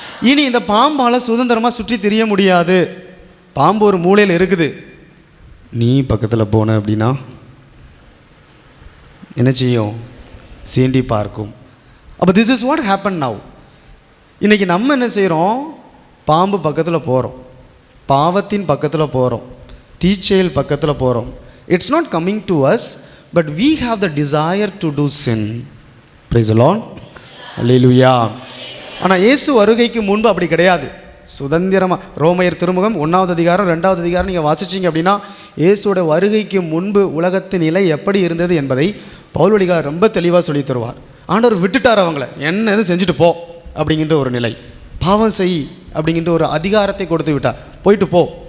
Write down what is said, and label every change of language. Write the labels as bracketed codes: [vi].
[ta] இனி இந்த பாம்பால் சுதந்திரமாக சுற்றி திரிய முடியாது. பாம்பு ஒரு மூலையில் இருக்குது. நீ பக்கத்தில் போன அப்படின்னா என்ன செய்யும்? சீண்டி பார்க்கும். அப்போ [en] This is what happen now. [ta] இன்றைக்கி நம்ம என்ன செய்கிறோம்? பாம்பு பக்கத்தில் போகிறோம், பாவத்தின் பக்கத்தில் போகிறோம், தீச்செயல் பக்கத்தில் போகிறோம். [en] It's not coming to us, but we have the desire to do sin. Praise the Lord. அல்லேலூயா. [ta] ஆனால் இயேசு வருகைக்கு முன்பு அப்படி கிடையாது. சுதந்திரமாக ரோமையர் திருமுகம் 1வது அதிகாரம் 2வது அதிகாரம் நீங்கள் வாசிச்சிங்க அப்படின்னா இயேசுவோட வருகைக்கு முன்பு உலகத்தின் நிலை எப்படி இருந்தது என்பதை பவுலடிகார் ரொம்ப தெளிவாக சொல்லி தருவார். ஆண்டவர் விட்டுட்டார் அவங்கள, என்ன எது செஞ்சுட்டு போ அப்படிங்கிற ஒரு நிலை, பாவம் செய் அப்படிங்கிற ஒரு அதிகாரத்தை கொடுத்து விட்டார், போயிட்டு போ.